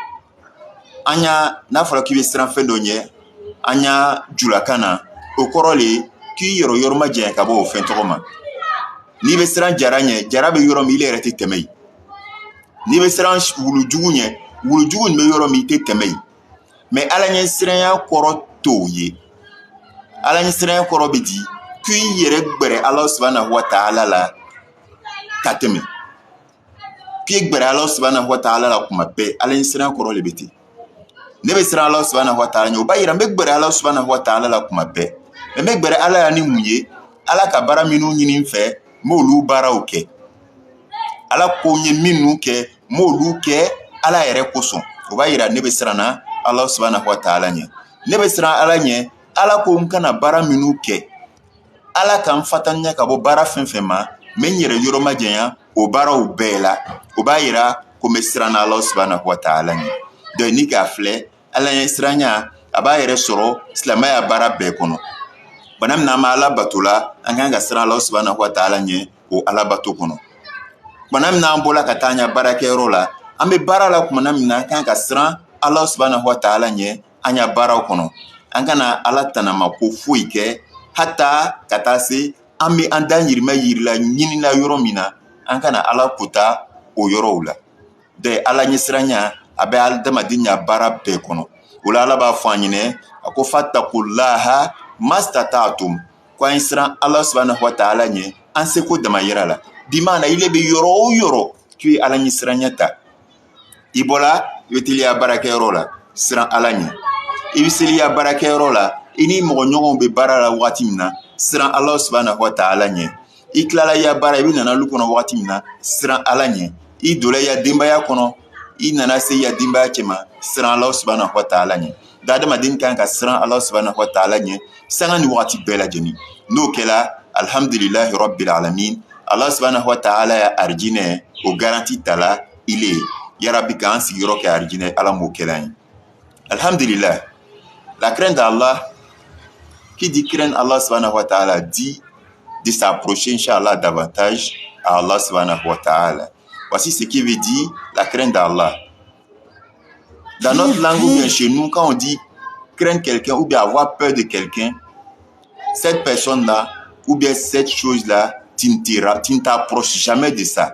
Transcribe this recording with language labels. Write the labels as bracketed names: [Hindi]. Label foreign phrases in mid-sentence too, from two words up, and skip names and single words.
[Bambara] N'a fɔra k'i bɛ siran fɛn dɔ ɲɛ, an y'a julakan na, o kɔrɔ le k'i yɛrɛ yoroma jɛn ka bɔ o fɛn tɔgɔ ma. N'i bɛ siran jara ɲɛ, jara bɛ yɔrɔ min, ile yɛrɛ tɛ tɛmɛ yen. N'i bɛ siran wulujugu ɲɛ, wulujugu nin bɛ yɔrɔ min, i tɛ tɛmɛ yen. Mais ala ɲɛ siranya kɔrɔ t'o ye. Ala ɲɛ siranya kɔrɔ bɛ di k'i yɛrɛ gbɛrɛ [Arabic] الله سبحانه وتعالى [Bambara] la ka tɛmɛ. K'i gbɛrɛ [Arabic] الله سبحانه وتعالى [Bambara] la kuma bɛɛ, ala ɲɛ siranya kɔrɔ le bɛ ten. Ne bɛ siran [Arabic] الله سبحانه وتعالى [Bambara] ɲɛ, o b'a yira n bɛ gbɛrɛ [Arabic] الله سبحانه وتعالى [Bambara] la kuma bɛɛ. Mais n bɛ gbɛrɛ ala ya ni mun ye? Ala ka baara minnu ɲini n fɛ, n m'olu baaraw kɛ. Ala ko n ye minnu kɛ, n m'olu kɛ ala yɛrɛ kosɔn. O b'a yira ne bɛ siran na [Arabic] الله سبحانه وتعالى [Bambara] ɲɛ. Ne bɛ siran ala ɲɛ, ala ko n kana baara minnu kɛ. Ala ka n fatanya ka bɔ baara fɛn fɛn ma, n bɛ n yɛrɛ yoroma janya o baaraw bɛɛ la. O b'a yira ko n bɛ siran na [Arabic] الله سبحانه وتعالى [Bambara] ɲɛ. Donc n'i k'a filɛ, ala ɲɛ siranya a b'a yɛrɛ sɔrɔ silamɛya baara bɛɛ kɔnɔ. Bana min n'an ma ala bato la, an kan ka siran [Arabic] الله سبحانه وتعالى [Bambara] ɲɛ o ala bato kɔnɔ. Bana min n'an bɔla ka taa an ɲa baarakɛyɔrɔ la, an bɛ baara la kumana min na an kan ka siran [Arabic] الله سبحانه وتعالى [Bambara] ɲɛ an ɲa baaraw kɔnɔ. An kana ala tanama ko foyi kɛ, hata ka taa se an bɛ an da yirimɛ yirila ɲinila yɔrɔ min na, an kana ala kota o yɔrɔw la. Donc ala ɲɛ siranya a bɛ adamaden ɲa baara bɛɛ kɔnɔ. O la ala b'a fɔ an ɲinɛ, a ko [Arabic] فاتقوا الله ما استطعتم, [Bambara] ko an siran [Arabic] الله سبحانه وتعالى [Bambara] ɲɛ an seko dama yira la. Bi maana ile bɛ yɔrɔ o yɔrɔ k'i ala ɲɛ siranya ta. I bɔla i bɛ teliya baarakɛyɔrɔ la, siran ala ɲɛ. I bɛ seliya baarakɛyɔrɔ la, i ni mɔgɔ ɲɔgɔnw bɛ baara la waati min na, siran [Arabic] الله سبحانه وتعالى [Bambara] ɲɛ. I tilala i ya baara, i bɛ nana lu kɔnɔ waati min na, siran ala ɲɛ. I donna i ya denbaya kɔnɔ, i nana se i ya denbaya cɛ ma, siran [Arabic] الله سبحانه وتعالى [Bambara] ɲɛ. Adamaden kan ka siran [Arabic] الله سبحانه وتعالى [Bambara] ɲɛ sanga ni waati bɛɛ lajɛlen. N'o kɛla, [Arabic] الحمد لله رب العالمين, الله سبحانه وتعالى [Bambara] ya arijinɛ o garanti tala ile ye. Yarabi k'an sigiyɔrɔ kɛ arijinɛ, ala m'o kɛla ye. [Arabic] الحمد لله. [French] La crainte d'Allah, qui dit craindre [Arabic] الله سبحانه وتعالى, [French] dit de s'approcher, Inch'Allah, davantage à [Arabic] الله سبحانه وتعالى. [French] Voici ce qui veut dire la crainte d'Allah. Dans notre langue ou bien chez nous, quand on dit craindre quelqu'un ou bien avoir peur de quelqu'un, cette personne-là ou bien cette chose-là, tu ne t'approches jamais de ça.